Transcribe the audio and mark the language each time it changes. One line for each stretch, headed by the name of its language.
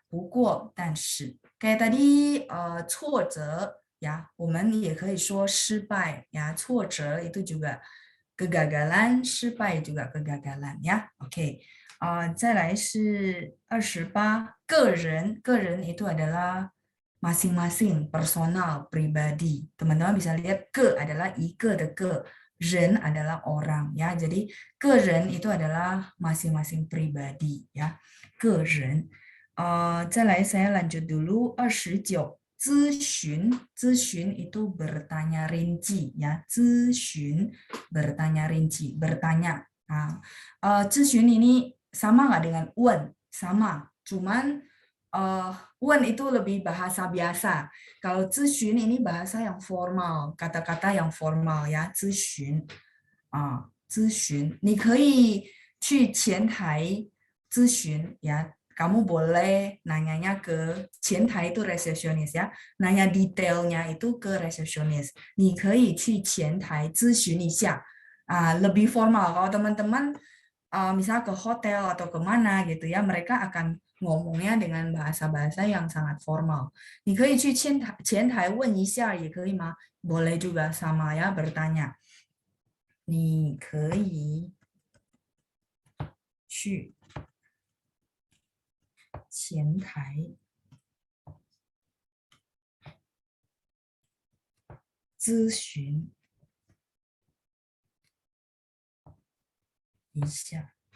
Chinese: 不过但是
Indonesian: kayak tadi
Chinese: 挫折 ya, 我们也可以说失败 ya.
Indonesian: 挫折 itu juga kegagalan, 失败 juga kegagalan ya. Oke. 再来是28, 个人 itu adalah masing-masing, personal, pribadi. Teman-teman bisa lihat ke adalah ike de ke, ren adalah orang ya. Jadi ke ren itu adalah masing-masing pribadi ya. Ke ren. 再来 saya lanjut dulu 29. 咨询 itu bertanya rinci ya. 咨询 bertanya rinci, bertanya. 咨询 ini sama nggak dengan wen? Sama, cuman wen itu lebih bahasa biasa. Kalau 咨询 ini bahasa yang formal, kata-kata yang formal ya.
Chinese: 咨询 咨询 你可以去前台咨询 ya.
Indonesian: Kamu boleh nanyanya ke 前台 itu resepsionis ya. Nanya detailnya itu ke resepsionis.
Chinese: 你可以去前台咨询一下.
Indonesian: Lebih formal. Kalau teman-teman misalnya ke hotel atau kemana gitu ya, mereka akan ngomongnya dengan bahasa-bahasa yang sangat formal.
Chinese: 你可以去前台问一下也可以吗?
Indonesian: Boleh juga, sama ya, bertanya.
Chinese: 你可以去前台咨询一下。